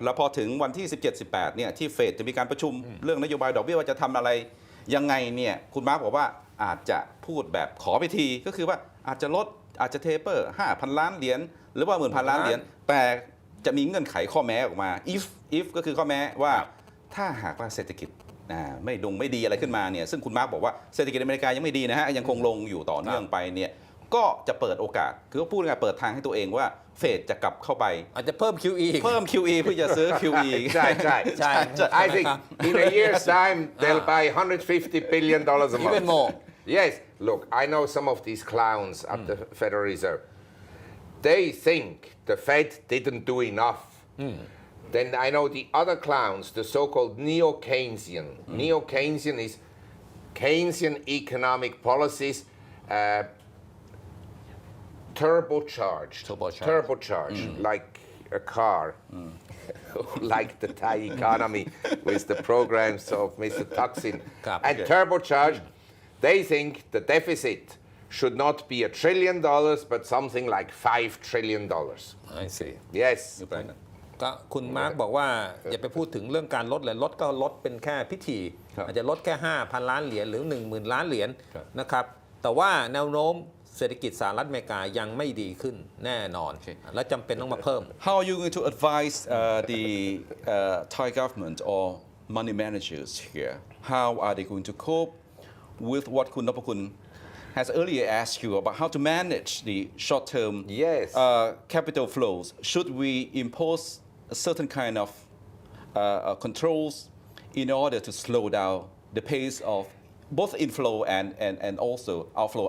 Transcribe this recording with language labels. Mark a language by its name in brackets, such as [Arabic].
[Thai] แล้วพอถึงวันที่ 17-18 เนี่ยที่เฟดจะมีการประชุมเรื่องนโยบายดอกเบี้ยว่าจะทำอะไรยังไงเนี่ยคุณมาร์คบอกว่าอาจจะพูดแบบขอไปทีก็คือว่าอาจจะลดอาจจะเทเปอร์ 5,000 ล้านเหรียญหรือว่า 10,000 ล้านเหรียญแต่จะมีเงื่อนไขข้อแม้ออกมา if ก็คือข้อแม้ว่าถ้าหากว่าเศรษฐกิจ ไม่ดีอะไรขึ้นมาเนี่ยซึ่งคุณมาร์กบอกว่าเศรษฐกิจอเมริกายังไม่ดีนะฮะยังคงลงอยู่ต่อเนื่องไปเนี่ยก็จะเปิดโอกาสคือพูดง่ายๆเปิดทางให้ตัวเองว่าเฟดจะกลับเข้าไป อาจจะเพิ่ม QE เพิ่ม QE เพื่อจะซื้อ QE ใช่ [English] I think in a year's time they'll buy $150 billion a month. Even more. Yes. Look, I know some of these clowns at the Federal Reserve. They think the Fed didn't do enough. Then I know the other clowns, the so-called neo-Keynesian. Neo-Keynesian is Keynesian economic policies turbocharged like a car, like the Thai economy with the programs of Mr. Thaksin. And turbocharged, they think the deficit should not be $1 trillion, but something like $5 trillion. I see Yes. [Thai] ก็คุณมาร์กบอกว่าอย่าไปพูดถึงเรื่องการลดเลยลดก็ลดเป็นแค่พิธีอาจจะลดแค่ 5,000 ล้านเหรียญหรือ 10,000 ล้านเหรียญนะครับแต่ว่าแนวโน้มเศรษฐกิจสหรัฐอเมริกายังไม่ดีขึ้นแน่นอนและจำเป็นต้องมาเพิ่ม [English] How are you going to advise the Thai government or money managers here? How are they going to cope with what Kun Nopakun has earlier asked you about how to manage the short-term capital flows? Should we impose a certain kind of controls in order to slow down the pace of both inflow and also outflow?